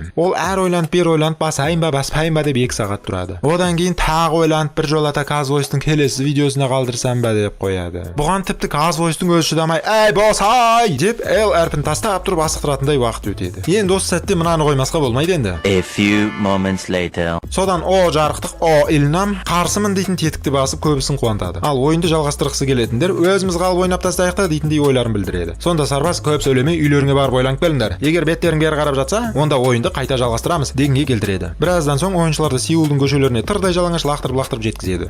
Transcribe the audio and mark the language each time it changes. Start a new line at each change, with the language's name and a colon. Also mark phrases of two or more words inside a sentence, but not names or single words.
Kazakh: Ол әр ойланып бер ойланып басайын ба баспайын ба деп 2 сағат тұрады. Одан кейін тағы ойланып бір жолата Казвойстың келесі видеосына қалдырсам ба деп қояды. Бұған тіпті Казвойстың өзі шыдамай, "Ей босай!" деп Л әрпін тастап тұрып асықтыратындай уақыт өтеді. Енді осы сәтте мынаны қоймасқа болмайды енді.
English: A few moments later.
Kazakh: Содан О жарықтық О Илнам қарсымын дейтін тетікті басып көбісін қуантады. Ал ойынды жалғастырғысы келетіндер өзіміз қалып ойнап тастайық та дейтіндей ойларын білдіреді. Сонда сарбаз көп сөйлемей үйлеріңе барып ойланып келіңдер. Егер беттерің бері қарап жатса, онда ойынды қайта жалғастырамыз дегенге келтіреді. Біраздан соң ойыншыларды Сеулдың көшелеріне тырдай жалаңаш лақтырып жеткізеді.